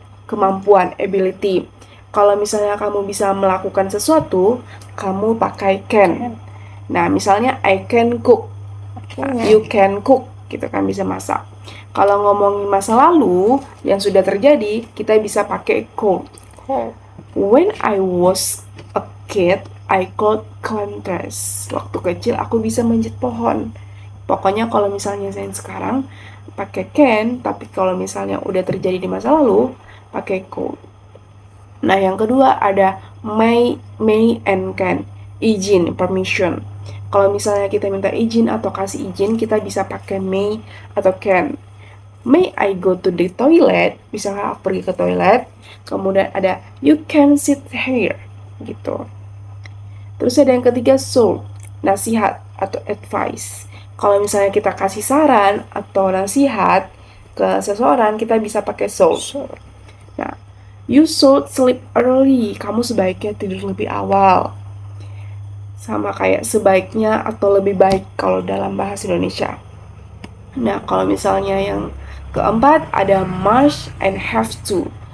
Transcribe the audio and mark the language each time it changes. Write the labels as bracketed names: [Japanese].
[Indonesian] Kemampuan, ability. Kalau misalnya kamu bisa melakukan sesuatu, kamu pakai can. Nah, misalnya [English] I can cook. You can cook, [Indonesian] gitu kan, bisa masak. Kalau ngomongin masa lalu yang sudah terjadi, kita bisa pakai could. [English] When I was a kid, I could climb trees. [Indonesian] Waktu kecil aku bisa manjat pohon. Pokoknya kalau misalnya saya sekarang pakai can, tapi kalau misalnya udah terjadi di masa lalu, pakai could. Nah, yang kedua ada may and can. Izin, permission. Kalau misalnya kita minta izin atau kasih izin, kita bisa pakai may atau can. [English] May I go to the toilet? [Indonesian] Misalnya aku pergi ke toilet. Kemudian ada [English] you can sit here, [Indonesian] gitu. Terus ada yang ketiga should, nasihat atau advice. Kalau misalnya kita kasih saran atau nasihat ke seseorang, kita bisa pakai should. [English] Nah, you should sleep early. [Indonesian] Kamu sebaiknya tidur lebih awal. Sama kayak sebaiknya atau lebih baik kalau dalam bahasa Indonesia. Nah, kalau misalnya yang keempat ada must and have to.